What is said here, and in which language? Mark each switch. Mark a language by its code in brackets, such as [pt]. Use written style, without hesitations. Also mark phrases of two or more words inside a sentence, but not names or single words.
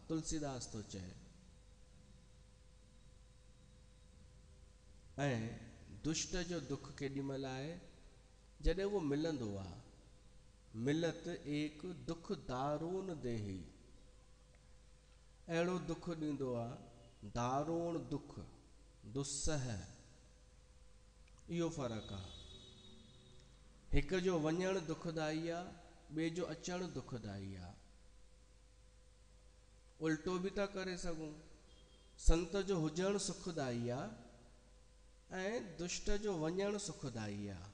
[sd] तुलसीदास थो चए। ऐं दुष्ट जो दुख केॾी महिल आहे, जॾहिं उहो मिलंदो आहे। [awa] मिलत एक दुख दारूण देही, [sd] अहिड़ो दुख ॾींदो आहे, दारूण दुख, दुस्सह। इहो फ़र्क़ु आहे। हिक जो वञणु दुखदाई आहे, ॿिए जो अचणु दुखदाई आहे। उल्टो बि था करे सघूं, संत जो हुजणु सुखदाई आहे ऐं दुष्ट जो वञणु सुखदाई आहे।